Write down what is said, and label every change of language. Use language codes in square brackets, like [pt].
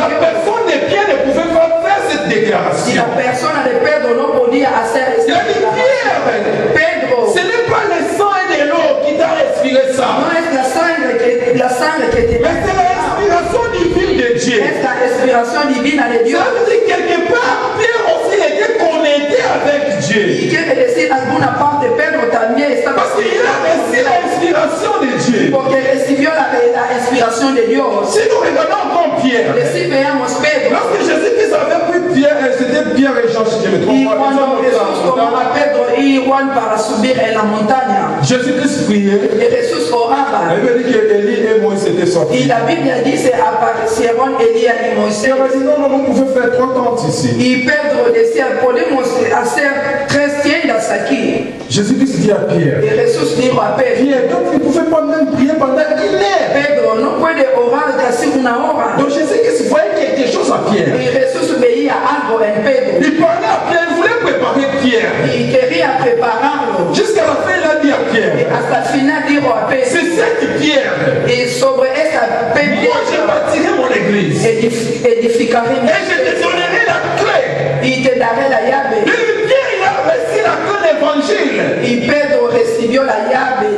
[fr] La personne de Pierre ne pouvait pas faire cette déclaration. [es] Si la persona de Pedro no podía hacer esta declaración. Pedro, [fr] ce n'est pas le sang et de l'eau qui t'a respiré ça. [es] No es la sangre que te. [fr] Mais c'est la respiration divine de Dieu. [es] Es la respiración divina de Dios. [fr] Ça veut dire quelque part Pierre aussi était connecté avec Dieu. [es] Y quiere decir alguna parte Pedro también estaba. [fr] Parce qu'il a reçu la inspiration de Dieu. [es] Porque recibió la inspiración de Dios. [fr] Si nous regardons encore Pierre. [es] Si veamos Pedro. [fr] Lorsque Jésus-Christ avait pris Pierre, c'était Pierre et Jean, si je me trompe [es] pas. Y cuando Jesús tomó a Pedro y Juan para subir en la montaña. [fr] Jésus-Christ priait. [es] Y Jesús oraba. [fr] La Bible dit que Élie et Moïse étaient sortis. [es] Y la Biblia dice aparecieron Elías y Moisés. [fr] Pierre a dit non, on pouvait faire 3 tentes ici. [es] Y Pedro decía podemos hacer 3 tiendas aquí. [fr] Jésus-Christ dit à Pierre. [es] Y Jesús dijo a Pedro. [fr] Pierre, toi tu ne pouvais pas même prier pendant 1 heure. [es] Pedro no puede orar casi 1 hora. [fr] Donc Jésus-Christ voyait quelque chose à Pierre. [es] Y Jesús veía algo en Pedro. [fr] Il parlait à Pierre, il voulait préparer Pierre. [es] Y quería prepararlo. [fr] Jusqu'à la fin, il a dit à Pierre. [es] Y hasta el final dijo a Pedro. [fr] C'est cette pierre. [es] Y sobre esta piedra. [fr] Moi, je bâtirai mon église. [es] Edificaré. [fr] Et je te donnerai la clé. [es] Y te daré la llave. [fr] Et Pierre, il a reçu la clé de l'évangile. [es] Y Pedro recibió la llave.